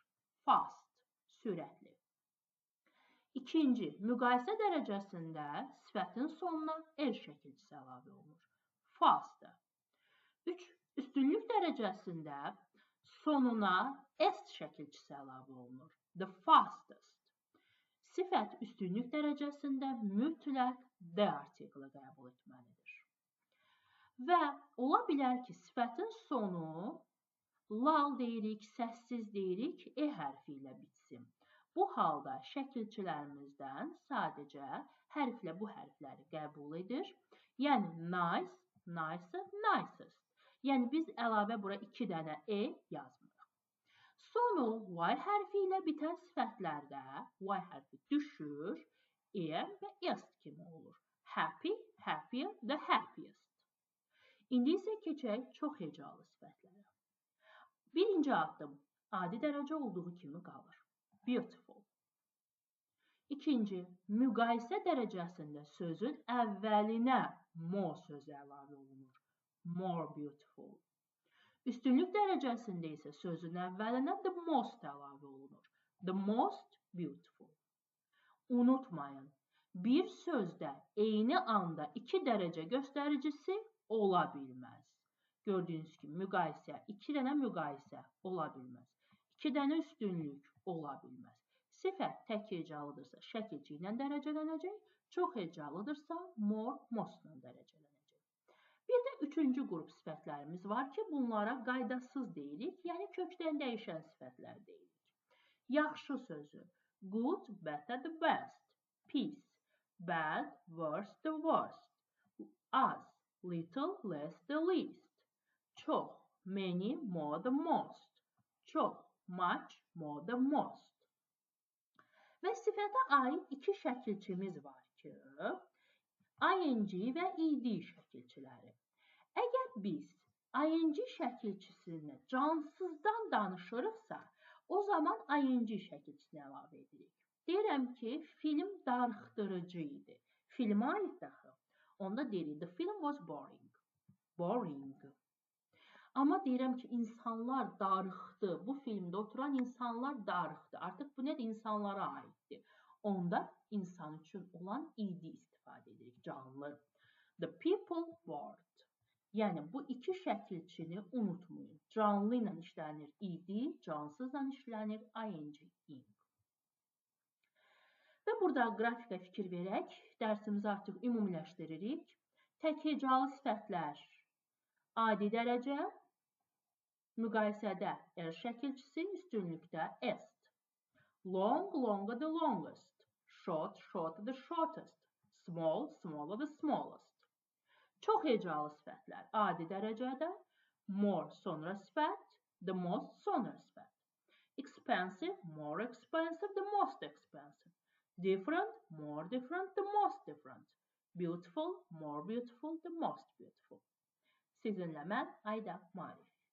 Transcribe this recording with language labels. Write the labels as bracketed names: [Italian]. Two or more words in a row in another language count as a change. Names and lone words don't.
[Azerbaijani] Fast, sürətli. İkinci, müqayisə dərəcəsində sifətin sonuna şəkilçisi əlavə olunur. [English] Faster. 3. [Azerbaijani] Üstünlük dərəcəsində sonuna est şəkilçisi əlavə olunur. [English] The fastest. [Azerbaijani] Sifət üstünlük dərəcəsində mütləq the artiklı qəbul etməlidir. Və ola bilər ki, sifətin sonu lal deyirik, səssiz deyirik, hərfi ilə bitsin. Bu halda şəkilçilərimizdən sadəcə hərflə bu hərfləri qəbul edir. [English] Yəni nice, nicer, nicest. [Azerbaijani] Yəni biz əlavə bura 2 dənə yazmırıq. Sonu y hərfi ilə bitən sifətlərdə y hərfi düşür, və est kimi olur. [English] Happy, happier, the happiest. [Azerbaijani] İndi isə keçək çox hecalı sifətlərə. Birinci addım, adi dərəcə olduğu kimi qalır. [English] Beautiful. [Azerbaijani] İkinci, müqayisə dərəcəsində sözün əvvəlinə more sözü əlavə olunur. [English] More beautiful. [Azerbaijani] Üstünlük dərəcəsində isə sözün əvvəlinə [English] the most [Azerbaijani] əlavə olunur. [English] The most beautiful. [Azerbaijani] Unutmayın, bir sözdə eyni anda 2 dərəcə göstəricisi ola bilməz. Gördüyünüz kimi, müqayisə, 2 dənə müqayisə ola bilməz. 2 dənə üstünlük ola bilməz. Sifət tək hecalıdırsa şəkilçi ilə dərəcələnəcək, çox hecalıdırsa more, most ilə dərəcələnəcək. Bir də üçüncü qrup sifətlərimiz var ki, bunlara qaydasız deyirik, yəni kökdən dəyişən sifətlər deyirik. Yaxşı sözü, [English] good, better, the best. Peace, bad, worse, the worst. Az, little, less, the least. Çox, many, more, the most. Çox, much, more, the most. [Azerbaijani] Və sifətə aid 2 şəkilçimiz var ki, ing və ed şəkilçiləri. Əgər biz ing şəkilçisini cansızdan danışırıqsa, o zaman ing şəkilçisini əlavə edirik. Deyirəm ki, film darıxdırıcı idi. Filmə aid daxı. Onda deyirik, [English] the film was boring. Boring. [Azerbaijani] Amma deyirəm ki, insanlar darıxdı. Bu filmdə oturan insanlar darıxdı. Artıq bu nədir? İnsanlara aiddir. Onda insan üçün olan id istifadə edirik, canlı. [English] The people bored. [Azerbaijani] Yəni, bu iki şəkilçini unutmayın. Canlı ilə işlənir id, cansızla işlənir ing. Və burada qrafikə fikir verək, dərsimizi artıq ümumiləşdiririk. Tək hecalı sifətlər adi dərəcə, müqayisədə R şəkilçisi, üstünlükdə est. [English] Long, longer, the longest. Short, shorter, the shortest. Small, smaller, the smallest. [Azerbaijani] Çox hecalı sifətlər adi dərəcədə, more sonra sifət, [English] the most [Azerbaijani] sonra sifət. [English] Expensive, more expensive, the most expensive. Different, more different, the most different. Beautiful, more beautiful, the most beautiful. [Azerbaijani] Sizinlə mən Ayda Marif.